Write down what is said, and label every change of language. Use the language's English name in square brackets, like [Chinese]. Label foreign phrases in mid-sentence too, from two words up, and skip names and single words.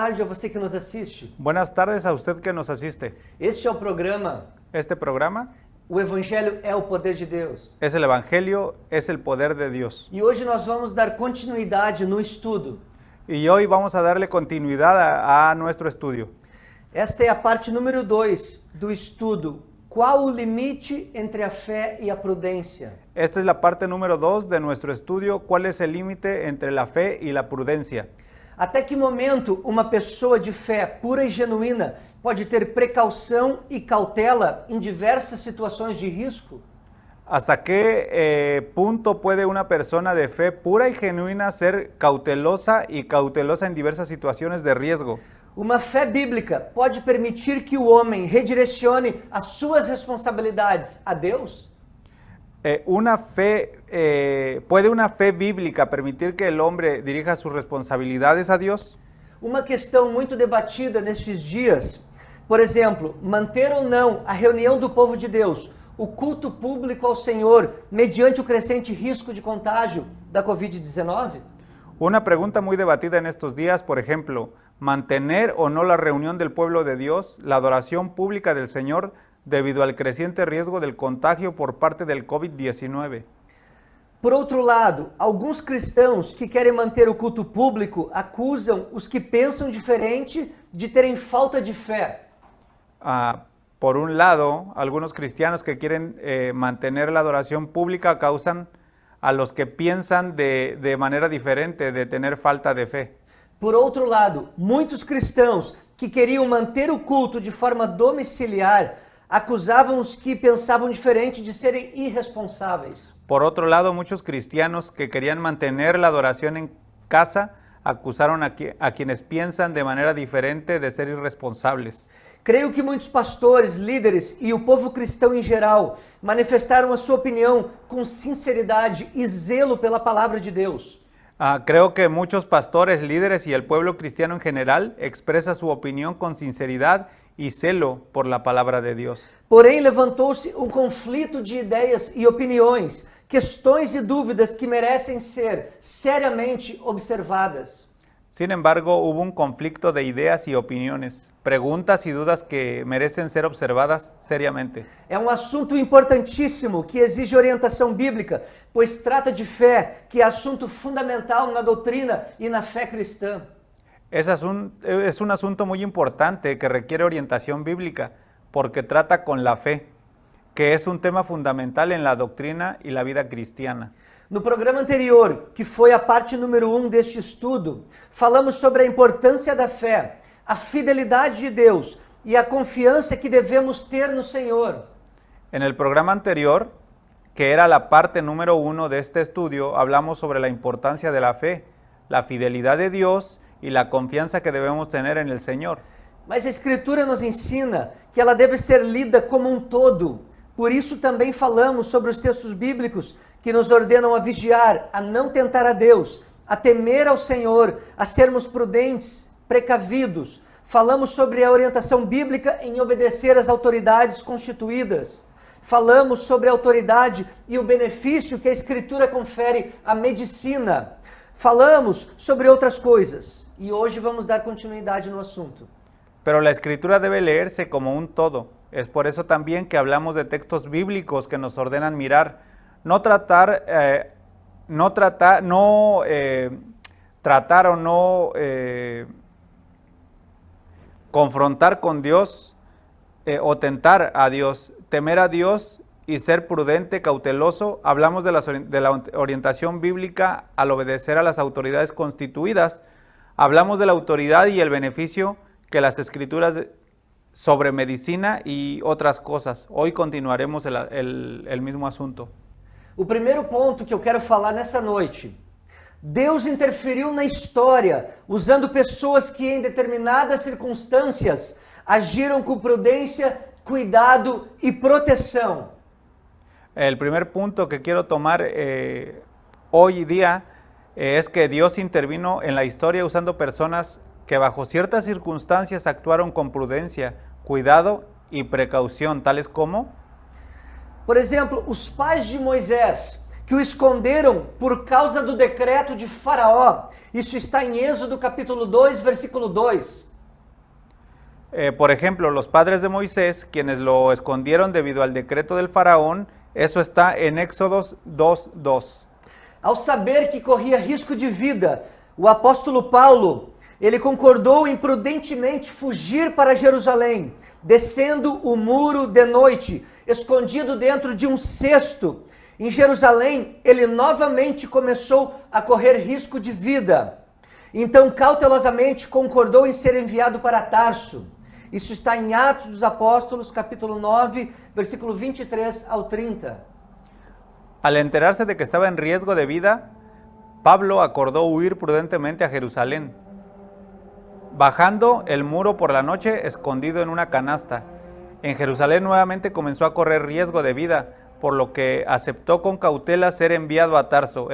[Portuguese] você que nos assiste. [Spanish] Buenas tardes a usted que nos asiste. [Portuguese] Este é o programa [Spanish] Este programa [Portuguese] O Evangelho é o Poder de Deus. [Spanish] es el Evangelio, es el poder de Dios. [Portuguese] E hoje nós vamos dar continuidade no estudo. [Spanish] Y hoy vamos a darle continuidad a nuestro estudio. [Portuguese] Esta é a parte número 2 do estudo. Qual o limite entre a fé e a prudência? [Spanish] Esta es la parte número 2 de nuestro estudio. ¿Cuál es el límite entre la fe y la prudencia? [Portuguese] Até que momento uma pessoa de fé pura e genuína pode ter precaução e cautela em diversas situações de risco? [Spanish] ¿Hasta qué punto puede una persona de fe pura y genuina ser cautelosa y cautelosa en diversas situaciones de riesgo? [Portuguese] Uma fé bíblica pode permitir que o homem redirecione as suas responsabilidades a Deus? [Spanish] ¿Puede una fe bíblica permitir que el hombre dirija sus responsabilidades a Dios? [Portuguese] Uma questão muito debatida nesses dias, por exemplo, manter ou não a reunião do povo de Deus, o culto público ao Senhor, mediante o crescente risco de contágio da Covid-19? [Spanish] Una pregunta muy debatida en estos días, por ejemplo, mantener o no la reunión del pueblo de Dios, la adoración pública del Señor, debido al creciente riesgo del contagio por parte del COVID-19. [Portuguese] Por outro lado, alguns cristãos que querem manter o culto público acusam os que pensam diferente de terem falta de fé. [Spanish] Por un lado, algunos cristianos que quieren mantener la adoración pública acusan a los que piensan de manera diferente, de tener falta de fe. [Portuguese] Por outro lado, muitos cristãos que queriam manter o culto de forma domiciliar acusavam os que pensavam diferente de serem irresponsáveis. [Spanish] Por otro lado, muchos cristianos que querían mantener la adoración en casa acusaron a quienes piensan de manera diferente de ser irresponsables. [Portuguese] Creio que muitos pastores, líderes e o povo cristão em geral manifestaram a sua opinião com sinceridade e zelo pela palavra de Deus. [Spanish] Creo que muchos pastores, líderes y el pueblo cristiano en general expresa su opinión con sinceridad y celo por la palabra de Dios. [Portuguese] Porém, levantou-se um conflito de ideias e opiniões, questões e dúvidas que merecem ser seriamente observadas. [Spanish] Sin embargo, hubo un conflicto de ideas y opiniones, preguntas y dudas que merecen ser observadas seriamente. [Portuguese] É um assunto importantíssimo que exige orientação bíblica, pois trata de fé, que é assunto fundamental na doutrina e na fé cristã. [Spanish] Es un asunto muy importante que requiere orientación bíblica, porque trata con la fe, que es un tema fundamental en la doctrina y la vida cristiana. [Portuguese] No programa anterior, que foi a parte número 1 deste estudo, falamos sobre a importância da fé, a fidelidade de Deus e a confiança que devemos ter no Senhor. [Spanish] En el programa anterior, que era la parte número 1 de este estudio, hablamos sobre la importancia de la fe, la fidelidad de Dios y la confianza que debemos tener en el Señor. [Portuguese] Mas a Escritura nos ensina que ela deve ser lida como um todo. Por isso também falamos sobre os textos bíblicos que nos ordenam a vigiar, a não tentar a Deus, a temer ao Senhor, a sermos prudentes, precavidos. Falamos sobre a orientação bíblica em obedecer às autoridades constituídas. Falamos sobre a autoridade e o benefício que a Escritura confere à medicina. Falamos sobre outras coisas e hoje vamos dar continuidade no assunto. [Spanish] Pero la Escritura debe leerse como un todo. Es por eso también que hablamos de textos bíblicos que nos ordenan mirar, tratar o no confrontar con Dios o tentar a Dios, temer a Dios y ser prudente, cauteloso. Hablamos de la orientación bíblica al obedecer a las autoridades constituidas. Hablamos de la autoridad y el beneficio que las Escrituras sobre medicina y otras cosas. Hoy continuaremos el mismo asunto. [Portuguese] O primeiro ponto que eu quero falar nessa noite. Deus interferiu na história, usando pessoas que em determinadas circunstâncias agiram com prudência, cuidado e proteção. [Spanish] El primer punto que quiero tomar hoy día es que Dios intervino en la historia usando personas que bajo ciertas circunstancias actuaron con prudencia, cuidado y precaución, tales como... [Portuguese] Por exemplo, os pais de Moisés, que o esconderam por causa do decreto de Faraó. Isso está em Êxodo capítulo 2, versículo 2. [Spanish] Por ejemplo, los padres de Moisés, quienes lo escondieron debido al decreto del faraón, eso está en Éxodos 2:2. [Portuguese] Ao saber que corria risco de vida, o apóstolo Paulo, ele concordou em prudentemente fugir para Jerusalém, descendo o muro de noite, escondido dentro de um cesto. Em Jerusalém, ele novamente começou a correr risco de vida. Então, cautelosamente, concordou em ser enviado para Tarso. Isso está em Atos dos Apóstolos, capítulo 9, versículo 23 ao 30. [Spanish] Al enterarse de que estaba en riesgo de vida, Pablo acordó huir prudentemente a Jerusalén, bajando el muro por la noche escondido en una canasta. En Jerusalén nuevamente comenzó a correr riesgo de vida, por lo que aceptó con cautela ser enviado a Tarso.